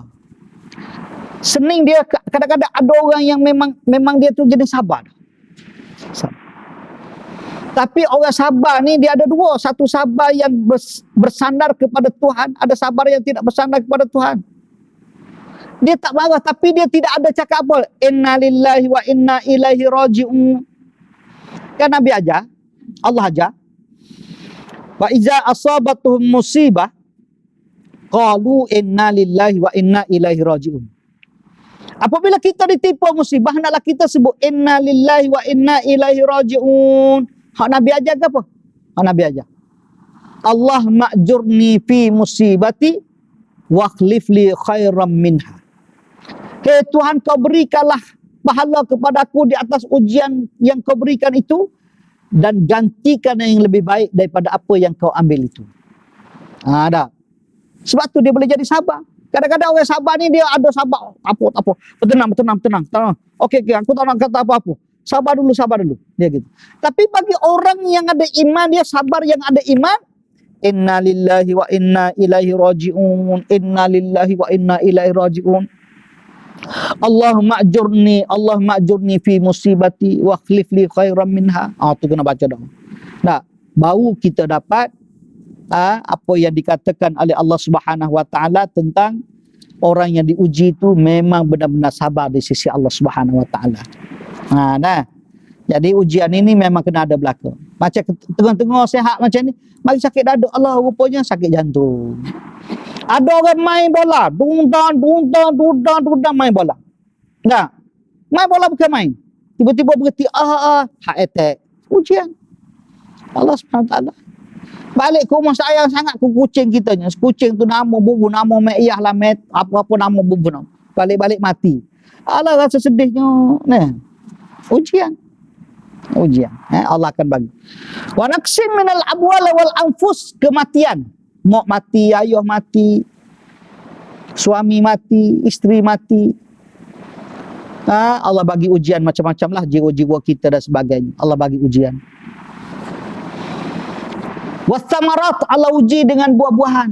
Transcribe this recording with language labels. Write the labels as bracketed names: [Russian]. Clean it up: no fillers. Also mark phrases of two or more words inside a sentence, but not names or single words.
[Malay] Sening dia, kadang-kadang ada orang yang memang dia tu jenis sabar. Tapi orang sabar ni dia ada dua. Satu sabar yang bersandar kepada Tuhan, ada sabar yang tidak bersandar kepada Tuhan. Dia tak marah, tapi dia tidak ada cakap apa. [Arabic] إنا لله وإنا إليه راجعون. [Malay] Kan Nabi ajar, Allah ajar. [Arabic] وإذا أصابتهم مصيبة قالوا إنا لله وإنا إليه راجعون. [Malay] Apabila kita ditimpa musibah, hendaklah kita sebut [Arabic] إنا لله وإنا إليه راجعون. [Malay] Hak Nabi ajar ke apa? Hak Nabi ajar. [Arabic] اللهم أجرني في مصيبتي واخلف لي خيرا منها. [Malay] Hei Tuhan, kau berikanlah pahala kepada aku di atas ujian yang kau berikan itu, dan gantikan yang lebih baik daripada apa yang kau ambil itu. Dah. Sebab tu dia boleh jadi sabar. Kadang-kadang orang sabar ni dia ada sabar. Tak apa. Tenang. Okey, aku tak nak kata apa-apa. Sabar dulu. Dia gitu. Tapi bagi orang yang ada iman, dia sabar yang ada iman. [Arabic] إنا لله وإنا إليه راجعون. إنا لله وإنا إليه راجعون. اللهم أجرني في مصيبتي واخلف لي خيرا منها. [Malay] Tu kena baca dah. Baru kita dapat apa yang dikatakan oleh Allah [Arabic] سبحانه وتعالى [Malay] tentang orang yang diuji itu memang benar-benar sabar di sisi Allah [Arabic] سبحانه وتعالى. [Malay] Jadi ujian ini memang kena ada belaka. Macam tengah-tengah sihat macam ni, mari sakit dada, Allah rupanya sakit jantung. Ada orang main bola, dundang main bola. Main bola bukan main. Tiba-tiba berhenti, [English] heart attack. [Malay] Ujian Allah [Arabic] سبحانه وتعالى. [Malay] Balik ke rumah sayang sangat ke kucing kitanya. Kucing tu nama bubu, nama Mekiyah lah, apa-apa nama bubu nama. Balik-balik mati. Allah rasa sedihnya. Nah, ujian. Allah akan bagi. [Arabic] ونقص من الأموال والأنفس, kematian. [Malay] Mak mati, ayah mati, suami mati, isteri mati. Allah bagi ujian macam-macam lah, jiwa-jiwa kita dan sebagainya. Allah bagi ujian. Wasamarat, Allah uji dengan buah-buahan.